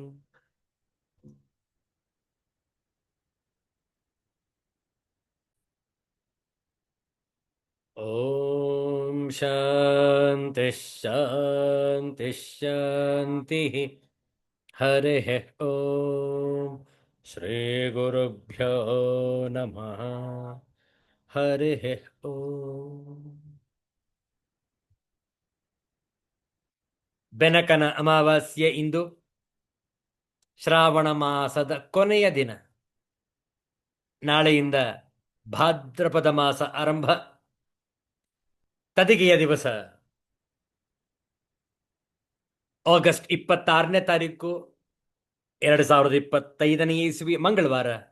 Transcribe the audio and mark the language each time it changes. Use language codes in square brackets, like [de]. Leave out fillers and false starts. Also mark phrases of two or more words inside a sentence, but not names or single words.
[sa] ಓಂ ಶಾಂತಿ ಶಾಂತಿ ಶಾಂತಿ ಹರಿ ಓಂ ಶ್ರೀ ಗುರುಭ್ಯೋ ನಮಃ ಹರಿ ಓಂ. [kn] ಬೆನಕನ ಅಮಾವಾಸ್ಯೆ ಇಂದು ಶ್ರಾವಣ ಮಾಸದ ಕೊನೆಯ ದಿನ. ನಾಳೆಯಿಂದ ಭಾದ್ರಪದ ಮಾಸ ಆರಂಭ. ತದಿಗೆಯ ದಿವಸ ಆಗಸ್ಟ್ 26ನೇ ತಾರೀಕು 2025ನೇ ಇಸ್ವಿ ಮಂಗಳವಾರ.